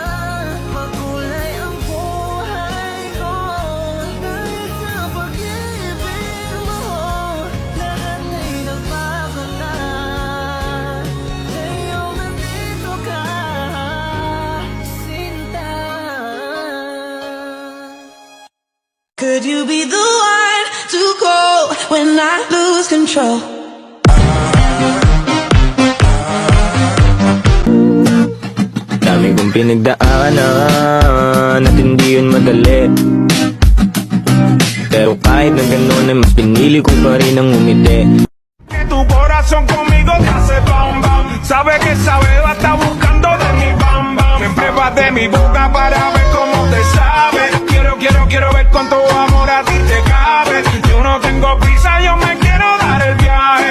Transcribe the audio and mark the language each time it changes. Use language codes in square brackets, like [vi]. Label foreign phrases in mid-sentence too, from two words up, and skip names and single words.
[tl] Makulay ang buhay ko dahil sa pag-ibig mo. Lahat ay nagbago na. Ngayon nandito ka, sinta. [en] Could you be the one to call when I lose lose control. [tl] Dami kong pinagdaanan at hindi yun madali. Pero kahit na gano'n ay mas pinili ko pa rin ang umiti. [es] Tu corazón conmigo te hace bam bam. Sabe que esa beba está buscando de mi bam bam. Me pruebas de mi boca para ver cómo te sabe. Quiero ver cuánto amor a ti te cabe. Yo no tengo prisa, yo me quiero dar el viaje.